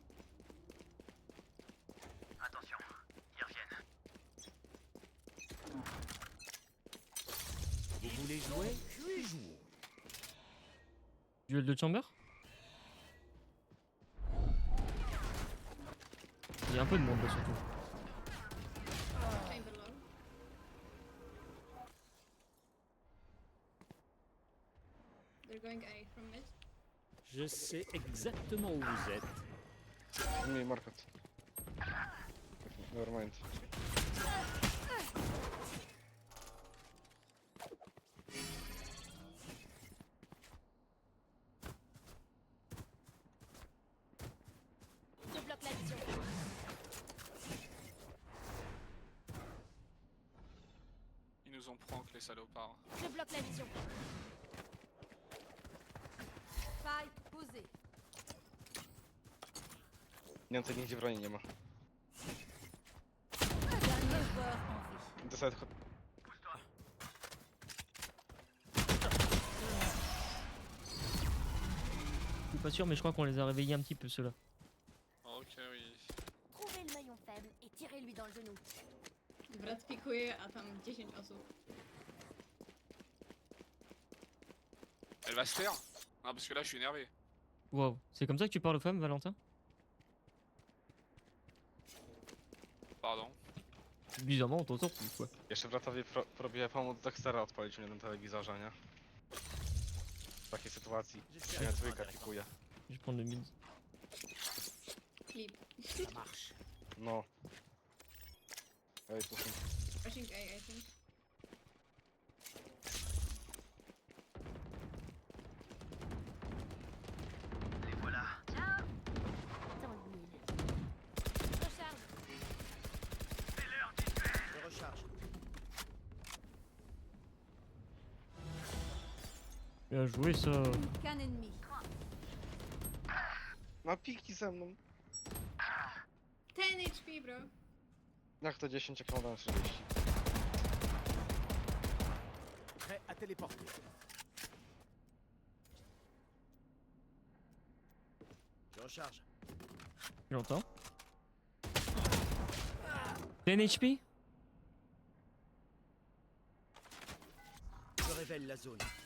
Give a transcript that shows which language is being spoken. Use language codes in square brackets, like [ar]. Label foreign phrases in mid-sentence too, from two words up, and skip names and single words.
[fr] Vous voulez jouer? Jouons. Duel de chamber? Il y a un peu de monde là surtout. [en] Chamber low. They're going A from mid. [fr] Je sais exactement où vous êtes. [en] Enemy market. Never mind. [fr] Je bloque la vision. Ils nous ont prank les salopards. Je bloque la vision. Spike posé. [pl] Więcej nigdzie broni nie ma. [fr] Dernier joueur en vie. Do side hot. Je suis pas sûr, mais je crois qu'on les a réveillés un petit peu ceux-là. Ok, oui. Trouvez le maillon faible et tirez-lui dans le genou. [pl] Brat pikuje, a tam 10 osób. [fr] Elle va se taire? Non, parce que là, je suis énervé. Waouh, c'est comme ça que tu parles aux femmes, Valentin? Pardon. Bizarrement, on t'entend plus quoi. [pl] Jeszcze bratowi próbuję pomóc Dextera odpalić mnie na telewizorze, nie? W takiej sytuacji. Ja dwójka pikuje. [fr] Je vais prendre le mid. Clip. Ça marche. [pl] No. Ej, tu są. [en] Pushing A, I think. [fr] Dans le mille. Recharge. Je recharge. Bien joué ça. Qu'un ennemi. [pl] Na piki ze mną. [fr] 10 HP, bro. [pl] Jak to 10, jak mam 30? [fr] Prêt à téléporter. Je recharge. J'entends. 10 HP? Je révèle la zone.